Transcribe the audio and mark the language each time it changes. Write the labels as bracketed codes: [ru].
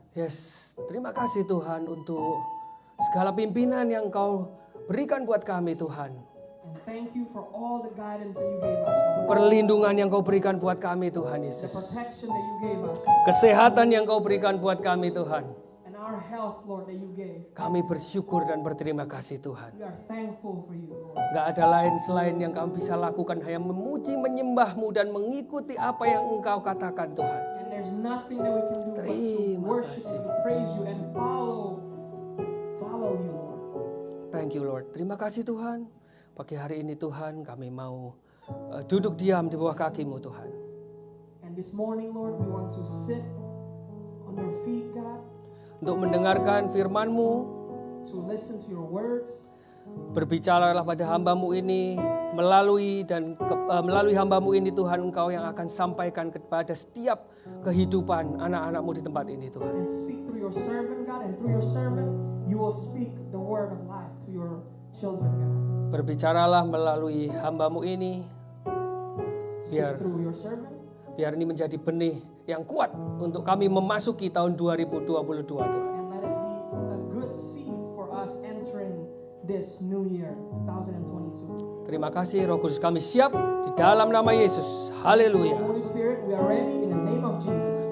[id] Yes, terima kasih Tuhan untuk segala pimpinan yang Kau berikan buat kami Tuhan. [en] And thank you for all the guidance that you gave us, Lord. [id] Perlindungan yang Kau berikan buat kami Tuhan [en] The [id] Yesus. [en] protection that you gave us. [id] Kesehatan yang Kau berikan buat kami Tuhan. [en] And our health, Lord, that you gave. [id] Kami bersyukur dan berterima kasih Tuhan. [en] We are thankful for you, Lord. [id] Gak ada lain selain yang kami bisa lakukan, hanya memuji, menyembah-Mu dan mengikuti apa yang Engkau katakan Tuhan. [en] And there's nothing that we can do but to [id] Terima [en] worship [id] kasih. [en] you, to praise you, and follow you, Lord. Thank you Lord. [id] Terima kasih Tuhan. Pagi hari ini Tuhan kami mau duduk diam di bawah kaki-Mu Tuhan. [en] And this morning, Lord, we want to sit on your feet, God, [id] Untuk mendengarkan firman-Mu, [en] to listen to your words. [id] berbicaralah pada hamba-Mu ini, melalui hamba-Mu ini Tuhan, Engkau yang akan sampaikan kepada setiap kehidupan anak-anak-Mu di tempat ini Tuhan. [en] And speak through your servant, God, and through your servant, you will speak the word of life to your children, God. [id] Berbicaralah melalui hamba-Mu ini, [en] Speak through your servant, [id] biar ini menjadi benih yang kuat untuk kami memasuki tahun 2022 Tuhan. [en] and let us be a good seed for us entering this new year, 2022. [id] Terima kasih Roh Kudus, kami siap di dalam nama Yesus. Haleluya. [en] Holy Spirit, we are ready in the name of Jesus.